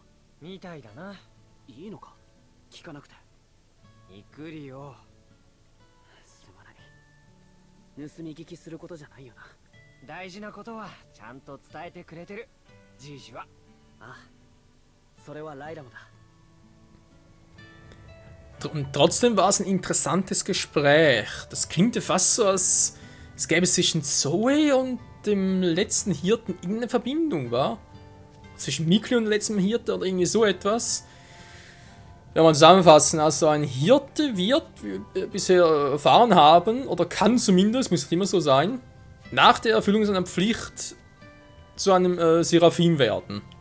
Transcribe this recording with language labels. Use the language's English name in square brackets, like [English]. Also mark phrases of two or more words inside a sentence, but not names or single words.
[Japanese] みたいだな。いいのか聞かなくて。ミクリオ。すまない。盗み聞きすることじゃないよな。大事なことはちゃんと伝えてくれてる。じいじは。ああ、それはライラもだ。 [German] Und trotzdem war es ein interessantes Gespräch. Das klingt ja fast so, als es gäbe zwischen Zoe und dem letzten Hirten irgendeine Verbindung, war? Zwischen Mikli und dem letzten Hirten oder irgendwie so etwas. Wenn wir zusammenfassen, also ein Hirte wird, wie wir bisher erfahren haben, oder kann zumindest, muss nicht immer so sein, nach der Erfüllung seiner Pflicht zu einem Seraphim werden.